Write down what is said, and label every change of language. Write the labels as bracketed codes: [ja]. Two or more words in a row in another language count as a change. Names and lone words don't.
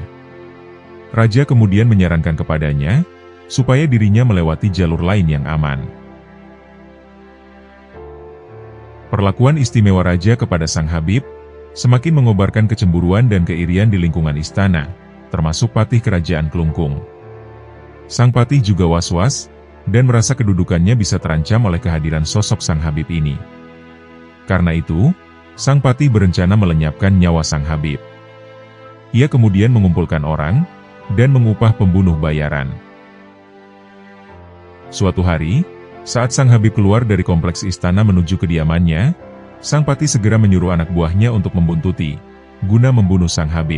[id] Raja kemudian menyarankan kepadanya, supaya dirinya melewati jalur lain yang aman. Perlakuan istimewa raja kepada sang Habib semakin mengobarkan kecemburuan dan keirian di lingkungan istana, termasuk patih kerajaan Klungkung. Sang patih juga was-was, dan merasa kedudukannya bisa terancam oleh kehadiran sosok sang Habib ini. Karena itu, sang patih berencana melenyapkan nyawa sang Habib. Ia kemudian mengumpulkan orang, dan mengupah pembunuh bayaran. Suatu hari, saat sang Habib keluar dari kompleks istana menuju kediamannya, sang patih segera menyuruh anak buahnya untuk membuntuti, guna membunuh sang Habib.